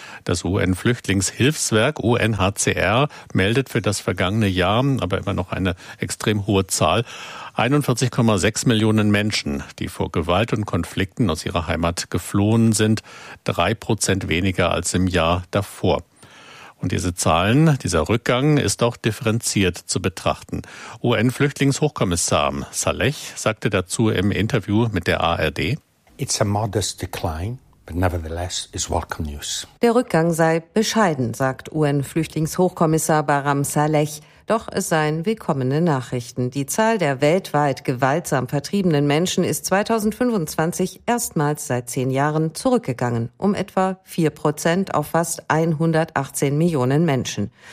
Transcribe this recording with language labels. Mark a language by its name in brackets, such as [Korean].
[German] Das UN-Flüchtlingshilfswerk UNHCR meldet für das vergangene Jahr, aber immer noch eine extrem hohe Zahl, 41,6 Millionen Menschen, die vor Gewalt und Konflikten aus ihrer Heimat geflohen sind, 3% weniger als im Jahr davor. Und diese Zahlen, dieser Rückgang ist auch differenziert zu betrachten. UN-Flüchtlingshochkommissar Saleh sagte dazu im Interview mit der ARD: [English] It's a modest decline, but nevertheless is welcome news. [German] Der Rückgang sei bescheiden, sagt UN-Flüchtlingshochkommissar Bahram Saleh. Doch es seien willkommene Nachrichten. Die Zahl der weltweit gewaltsam vertriebenen Menschen ist 2025 erstmals seit 10 Jahren zurückgegangen, um etwa 4% auf fast 118 Millionen Menschen.